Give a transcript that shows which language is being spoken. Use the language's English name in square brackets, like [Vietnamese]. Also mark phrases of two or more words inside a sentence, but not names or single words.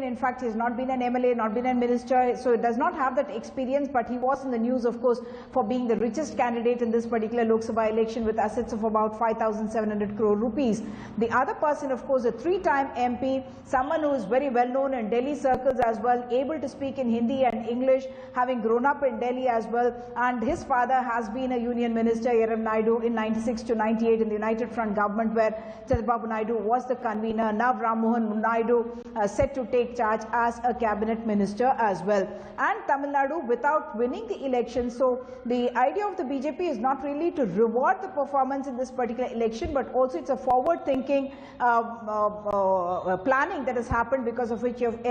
[English] In fact, he has not been an MLA, not been a minister, so he does not have that experience, but he was in the news, of course, for being the richest candidate in this particular Lok Sabha election with assets of about 5,700 crore rupees. The other person, of course, a 3-time MP, someone who is very well known in Delhi circles as well, able to speak in Hindi and English, having grown up in Delhi as well, and his father has been a union minister, Yeram Naidu, in 96 to 98 in the United Front government, where Chandrababu Naidu was the convener. Now Ram Mohan Naidu set to take charge as a cabinet minister as well. And Tamil Nadu, without winning the election, so the idea of the BJP is not really to reward the performance in this particular election, but also it's a forward-thinking planning that has happened, because of which you have L.